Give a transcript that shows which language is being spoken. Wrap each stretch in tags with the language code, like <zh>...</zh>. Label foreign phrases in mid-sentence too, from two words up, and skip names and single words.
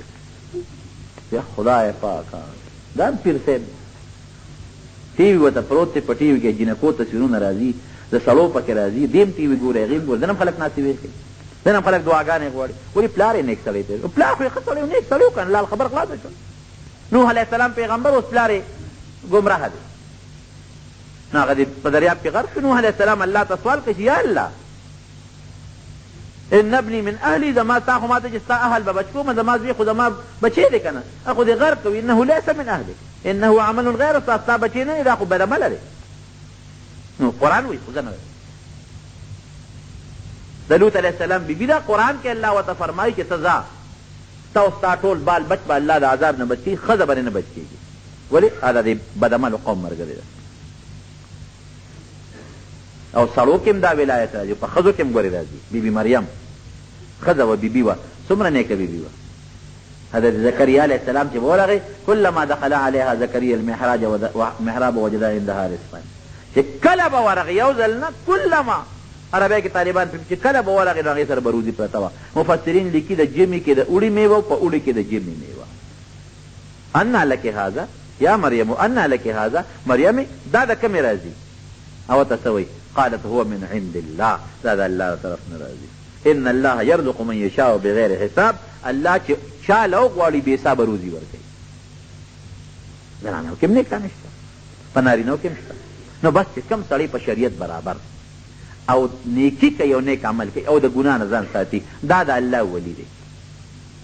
<ps>یا خدای پاکه دا پیر صاحب ټي وي ورته پروت دی، په ټي وي کې جنکو تصویرونه راځي، د سړو پکې راځي، دیم ټي وي ګوري، هغې ګوري، دنه هم خلک ناستې ویې کوي، دنه هم خلک دعاګانې غواړي. ولې پلار یې نیک سړی دی، پلار خو یې ښه سړی و، نیک سړی و که نه، لال خبر خلاصه شو. نوح</ps> <ar>علیه السلام</ar> <ps>پیغمبر، اوس پلار یې ګمراه دی. نو هغه په دریاب کې غرق شو. نوح</ps> <ar>علیه السلام</ar> <ps>الله ته سوال کوي</ps> <ar>یا الله ان ابني من اهلي،</ar> <ps>زما تا خو ما ته چې ستا اهل به بچ کوم، زما زوی خو زما بچی دی که نه، خو دې غرق کوي،</ps> <ar>انه لیس من اهلک انه عمل غیر صالح،</ar> <ps>ستا بچی نه دی، دا خو بدعمله دی. نو قرآن وایي خو زه نه د لوط</ps> <ar>علیه السلام</ar> <ps>بیبي ده، قرآن کې الله ورته فرمایي چې ته ځه ستا او ستا ټول بال بچ به الله د عذاب نه بچ کړي، ښځه به نه بچ کېږي. ولې دا د بدعملو قوم ملګرې ده. او سړو کې هم دا ولایت راځي، په ښځو کې هم ګورې راځي. بیبي مریم ښځه وه، بیبي وه، څومره نیکه بیبي وه. حضرت زکریا</ps> <ar>علیه السلام</ar> <ps>چې به ورغی،</ps> <ar>کلما دخل علیها زکریا المحراب وجد عندها رزقا،</ar> <ps>چې کله به ورغی یو ځل نه، کلما عربی کې طالبان چې کله به ورغی نو هغې سره به روزي پرته وه. مفسرین لیکي د ژمي کې د اوړي میوه، په اوړي کې د ژمي میوه.</ps> <ar>انا لک هذا یا مریم، انا لک هذا مریم،</ar> <ps>دا د کومې راځي؟ او ته څه وایي؟</ps> <ar>قالت هو من عند الله،</ar> <ps>دا د الله طرف نه راځي.</ps> <ar>ان الله يرزق من يشاء بغیر حساب،</ar> <ps>الله چې چا له وغواړي بې حسابه روزي ورکوي. زنانو کې هم نیکان شته، په نارینو کې هم شته. نو بس چې کوم سړی په شریعت برابر او نیکي کوي او نیک عمل کوي او د ګناه نه ځان ساتي، دا د الله ولی دی.</ps>